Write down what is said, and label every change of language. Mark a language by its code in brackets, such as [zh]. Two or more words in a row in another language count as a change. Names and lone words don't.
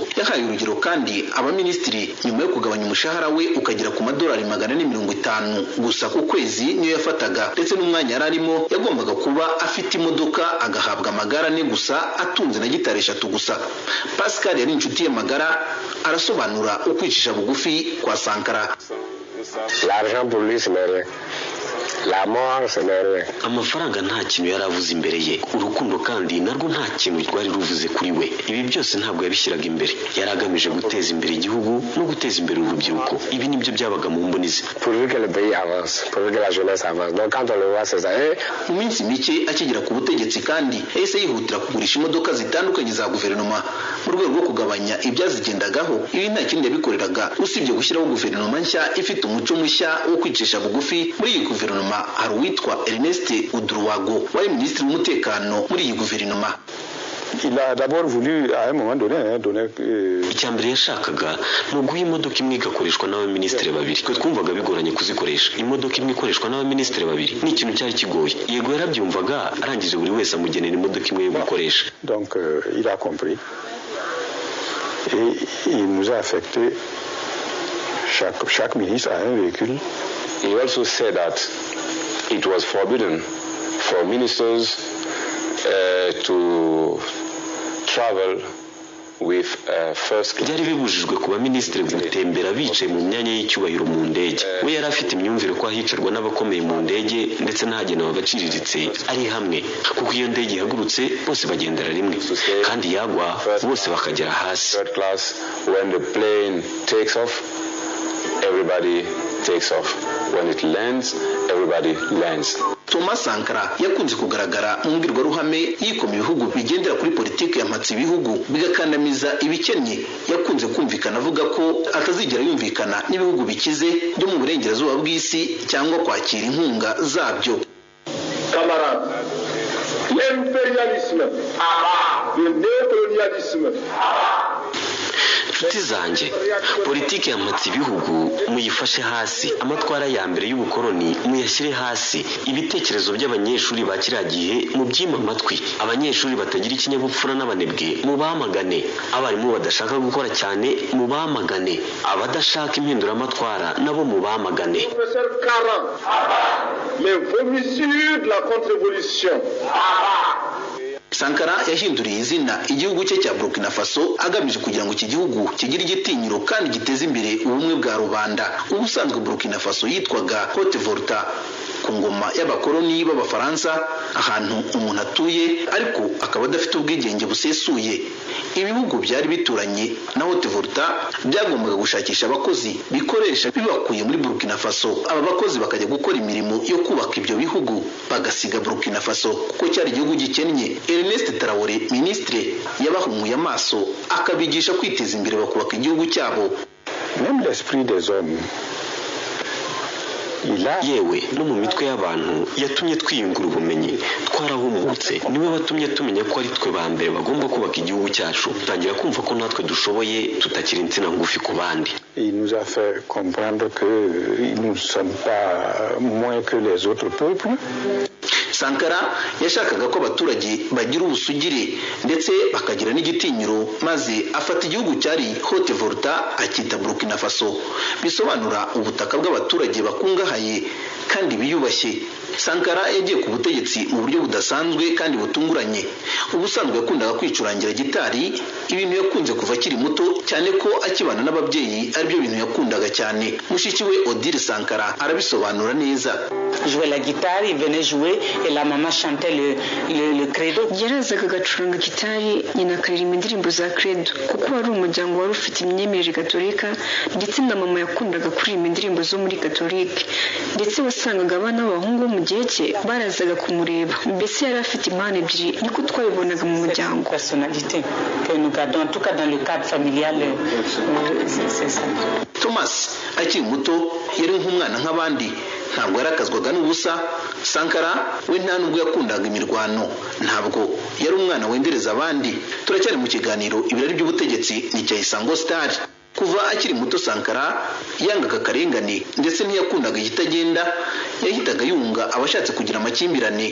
[rw] Yahaye urugero kandi abaminisitiri nyuma yo kugabanya umushahara we ukagera ku madolari 450 gusa ku kwezi niyo yafataga, ndetse n'umwanya yararimo yagombaga kuba afite imodoka agahabwa amagara ane gusa, atunze na gitari 3 gusa. Pascal yari inshuti ye magara, arasobanura ukwicisha bugufi kwa Sankara. [fr] L'argent pour lui c'est rien. La mort, ce n'est rien. [rw] Amafaranga nta kintu yari avuze imbere ye, urukundo kandi narwo nta kintu rwari ruvuze kuri we. Ibi byose ntabwo yabishyiraga imbere, yari agamije guteza imbere igihugu no guteza imbere urubyiruko. Ibi nibyo byabaga mu mboni ze. [fr] Pourvu que le pays avance, pourvu que la jeunesse avance. Donc quand on le voit, c'est ça. [rw] Mu minsi mike akigera ku butegetsi kandi yahise yihutira kugurisha imodoka zitandukanye za guverinoma mu rwego rwo kugabanya ibyazigendagaho. Ibi nta kindi yabikoreraga usibye gushyiraho guverinoma nshya ifite umuco mushya wo kwicisha bugufi. Muri iyi guverinoma hari uwitwa Ernest Uduruwago wari minisitiri w'umutekano muri iyi guverinoma. [fr] Il a d'abord voulu à un moment donné donner [rw] icyambere yashakaga no guha imodoka imwe igakoreshwa n'abaminisitiri babiri. Twe twumvaga bigoranye kuzikoresha. Imodoka imwe ikoreshwa n'abaminisitiri babiri ni ikintu cyari kigoye. Yego yarabyumvaga, arangije buri wese amugenera imodoka imwe yo gukoresha. [fr] Donc il a compris et il nous a affecté chaque ministre a un véhicule. [en] He also said that it was forbidden for ministers to travel with first class. [rw] Byari bibujijwe ku baminisitiri gutembera bicaye mu myanya y'icyubahiro mu ndege. We yari afite imyumvire ko ahicarwa n'abakomeye mu ndege ndetse n'ahagenewe abaciriritse ari hamwe, kuko iyo ndege ihagurutse bose bagendera rimwe kandi yagwa bose bakagera hasi. [en] Third class, when the plane takes off, everybody takes off. When it lands, everybody lands. [rw] Thomas Sankara yakunze kugaragara mu mbwirwaruhame yikoma ibihugu bigendera kuri politiki yampatse ibihugu bigakandamiza ibikennye. Yakunze kumvikana avuga ko atazigera yumvikana n'ibihugu bikize byo mu burengerazuba bw'isi cyangwa kwakira inkunga zabyo. [fr] Camarades, l'impérialisme, le néocolonialisme, [rw] Nshuti zanjye, politiki yampatse ibihugu muyifashe hasi, amatwara ya mbere y'ubukoloni muyashyire hasi, ibitekerezo by'abanyeshuri ba kiriya gihe mu byima amatwi, abanyeshuri batagira ikinyabupfura n'abanebwe mubamagane, abarimu badashaka gukora cyane mubamagane, abadashaka impinduramatwara nabo mubamagane. [fr] les vomissures de la contre-révolution. [rw] Sankara yahinduriye izina igihugu cye cya Burkina Faso agamije kugira ngo iki gihugu kigire igitinyiro kandi giteze imbere ubumwe bwa rubanda. Ubusanzwe Burkina Faso yitwaga Haute Volta ku ngoma y'abakoloni b'Abafaransa, ahantu umuntu atuye ariko akaba adafite ubwigenge busesuye. Ibihugu byari bituranye na Haute Volta byagombaga gushakisha abakozi bikoresha bibakuye muri Burkina Faso. Aba bakozi bakajya gukora imirimo yo kubaka ibyo bihugu bagasiga Burkina Faso kuko cyari igihugu gikennye. Ernest Traoré, ministre, yabahumuye amaso akabigisha kwiteza imbere bakubaka igihugu cyabo. [fr] Même l'esprit des hommes, [rw] yewe no mu mitwe y'abantu yatumye twiyungura ubumenyi, twarahumutse. Niwe watumye tumenya ko ari twe ba mbere bagomba kubaka igihugu cyacu, tutangira kumva ko natwe dushoboye tutakiri insina ngufi ku bandi. [fr] Il nous a fait comprendre que nous ne sommes pas moins que les autres peuples. [rw] Sankara yashakaga ko abaturage bagira ubusugire ndetse bakagira n'igitinyiro, maze afata igihugu cyari Haute Volta akita Burkina Faso, bisobanura ubutaka bw'abaturage bakungahaye kandi biyubashye. Sankara yagiye ku butegetsi mu buryo budasanzwe kandi butunguranye. Ubusanzwe yakundaga kwicurangira gitari, ibintu yakunze kuva akiri muto cyane ko akibana n'ababyeyi ari byo bintu yakundaga cyane. Mushiki we Odile Sankara arabisobanura neza. [fr] Jouer la guitare, il venait jouer et la maman chantait le credo. [rw] Yarazaga agacuranga gitari, nyina akaririmba indirimbo za credo kuko wari umuryango wari ufite imyemerere gatolika, ndetse na mama yakundaga kuririmba indirimbo zo muri gatolike, ndetse wasangaga abana b'abahungu bo mu gihe cye barazaga kumureba. Mbese yari afite impano ebyiri, niko twabibonaga mu muryango. [fr] Personnalité que nous gardons, en tout cas dans le cadre familial, c'est ça. [rw] Thomas akiri muto yari nk'umwana nk'abandi, ntabwo yarakazwaga n'ubusa. Sankara we nta nubwo yakundaga imirwano, ntabwo yari umwana wendereza abandi. Turacyari mu kiganiro ibirari by'ubutegetsi ni cya Isango Star. Kuva akiri muto Sankara yangaga akarengane ndetse ntiyakundaga igitagenda, yahitaga yunga abashatse kugira amakimbirane.